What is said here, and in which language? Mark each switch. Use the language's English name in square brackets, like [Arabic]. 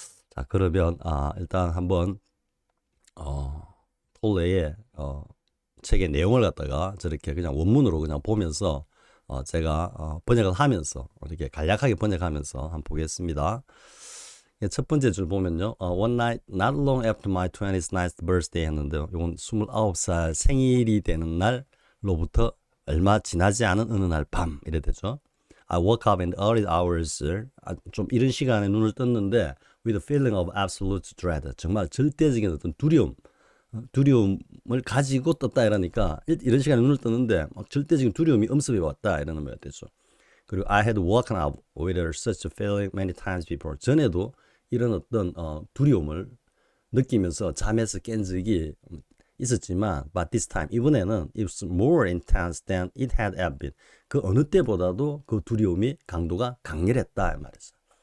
[Korean] 자, 그러면 일단 한번 톨레의 책의 내용을 갖다가 저렇게 그냥 원문으로 그냥 보면서 제가 번역을 하면서 이렇게 간략하게 번역하면서 한번 보겠습니다. 첫 번째 줄 보면요. [English] One night not long after my 29th birthday 했는데요. [Korean] 이건 29살 생일이 되는 날로부터 얼마 지나지 않은 어느 날 밤 이래 되죠. [English] I woke up in the early hours. [Korean] 좀 이른 시간에 눈을 떴는데 [English] with a feeling of absolute dread. [Korean] 정말 절대적인 어떤 두려움을 가지고 떴다 이러니까 이런 시간에 눈을 떴는데 막 절대적인 두려움이 엄습해 왔다 이러는 말이 되죠. [English] 그리고 I had woken up with such a feeling many times before. [Korean] 전에도 이런 어떤 두려움을 느끼면서 잠에서 깬 적이 있었지만 [English] but this time 이번에는 it was more intense than it had ever been. [Korean] 그 어느 때보다도 그 두려움이 강도가 강렬했다 이 말이죠.